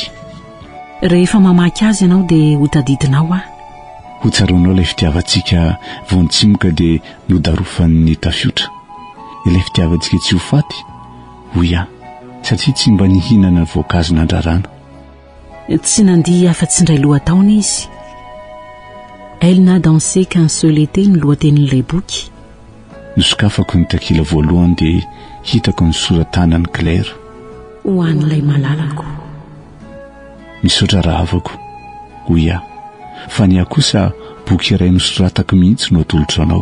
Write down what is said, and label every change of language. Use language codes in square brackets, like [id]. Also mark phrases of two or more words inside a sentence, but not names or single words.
[mg] Rehefa mamaky azy ianao dia ho tadidinao aho. Ho tsaroanao ilay fitiavantsika vao nitsimoka dia nodarofan'ny tafiotra. Ilay fitiavantsika tsy ho faty hoy aho satria tsy mba nihinana voankazo nandrarana. Tsy nandiha afa-tsy indray lohataona izy. [fr] Elle n'a dansé qu'un seul été [mg] ny lohatenin'ilay boky. Nosokafako ny takila voalohany dia hitako ny soratanan'ny Claire. Ho an'ilay malalako. Misaotra rahavako hoy aho fa ny aho kosa boky iray nosoratako mihitsy no atolotra anao.